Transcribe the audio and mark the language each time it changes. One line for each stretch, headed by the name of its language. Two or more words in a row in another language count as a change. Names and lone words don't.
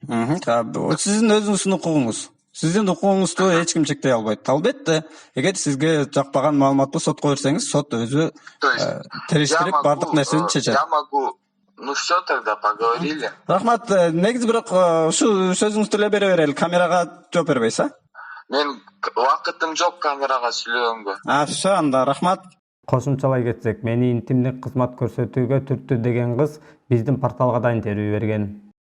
Kyrgyz: Сиздин өзүңүздүн укугуңуз. Сиздин укугуңузду эч ким чектей албайт. Албетте, эгер сизге жакпаган маалыматты сотко берсеңиз, сот өзү
Russian: То есть
Kyrgyz: териштирип бардык нерсени чечет.
Russian: я могу, ну все, тогда поговорили.
Kyrgyz: Рахмат, негизи бирок ушу сөзүңүздү эле бере берели, камерага жооп бербейсиз, а? Мен убакытым жок камерага сүйлөгөнгө. Все, анда рахмат. Кошумчалай кетсек, мени интимдик кызмат көрсөтүүгө түрттү деген кыз биздин порталга да интервью берген.